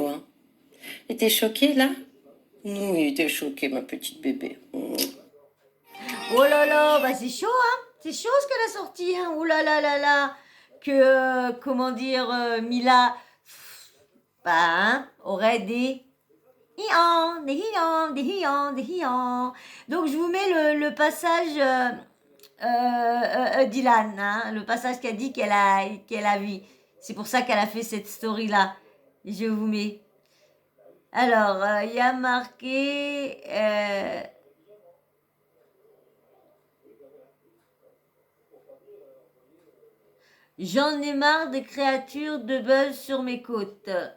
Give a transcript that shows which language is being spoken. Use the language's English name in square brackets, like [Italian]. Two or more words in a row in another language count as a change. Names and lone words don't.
[French] Hein. Et t'es choquée là? Oui, t'es choquée ma petite bébé. Oh là là, bah c'est chaud, hein. C'est chaud ce qu'elle a sorti, hein. Oh là là là là. Que, comment dire, Mila, bah, hein, aurait des hi-han, des hi-han, des hi-han, des hi-han. Donc je vous mets le passage d'Ilan, hein, le passage qu'elle dit qu'elle a vu. C'est pour ça qu'elle a fait cette story-là. Je vous mets. Alors, il y a marqué... J'en ai marre des créatures de buzz sur mes côtes.